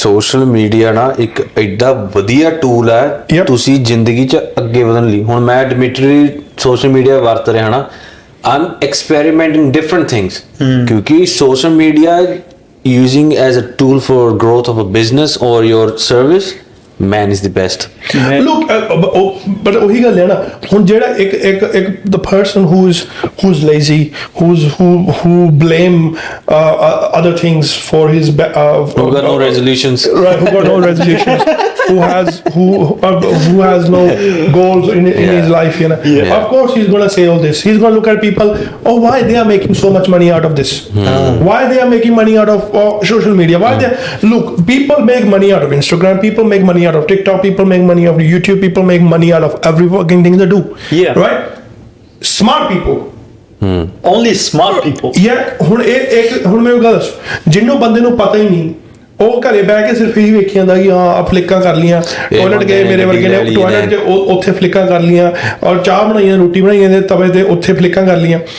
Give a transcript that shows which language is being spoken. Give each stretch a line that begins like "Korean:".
Punjabi: social media ਨਾ ਇੱਕ ਐਡਾ ਵਧੀਆ ਟੂਲ ਹੈ ਤੁਸੀਂ ਜ਼ਿੰਦਗੀ 'ਚ ਅੱਗੇ ਵਧਣ ਲਈ ਹੁਣ ਮੈਂ ਡਿਮਿਟਰੀ ਸੋਸ਼ਲ ਮੀਡੀਆ ਵਰਤ ਰਿਹਾ ਨਾ
English: I'm experimenting different things
Hindi: क्योंकि
English: social media using as a tool for growth of a business or your service man is the best look but
Punjabi: ਉਹੀ ਗੱਲ ਹੈ ਨਾ ਹੁਣ ਜਿਹੜਾ ਇੱਕ
English: the person who's lazy who blame other things for his who got no resolutions right who got no resolutions who has no goals in his life you know of course he's going to say all this he's going to look at people oh why they are making so much money out of this why they are making money out of social media why they look people make money out of Instagram people make money out of TikTok people make money out of YouTube people make money out of every fucking thing they do right smart people only smart people
Punjabi: ਹੁਣ ਮੈਨੂੰ ਗੱਲ ਦੱਸ ਜਿਹਨੂੰ ਬੰਦੇ ਨੂੰ ਪਤਾ ਹੀ ਨਹੀਂ ਉਹ ਘਰੇ ਬਹਿ ਕੇ ਸਿਰਫ ਇਹੀ ਵੇਖੀ ਜਾਂਦਾ ਕਿ ਹਾਂ ਫਲਿੱਕਾਂ ਕਰ ਲੀਆਂ ਟਾਇਲਟ ਗਏ ਮੇਰੇ ਵਰਗੇ ਨੇ ਟਾਇਲਟ 'ਚ ਉੱਥੇ ਫਲਿੱਕਾਂ ਕਰ ਲੀਆਂ ਔਰ ਚਾਹ ਬਣਾਈਆਂ ਰੋਟੀ ਬਣਾਈਆਂ ਤੇ ਤਵੇ ਤੇ ਉੱਥੇ ਫਲਿੱਕਾਂ ਕਰ ਲੀਆਂ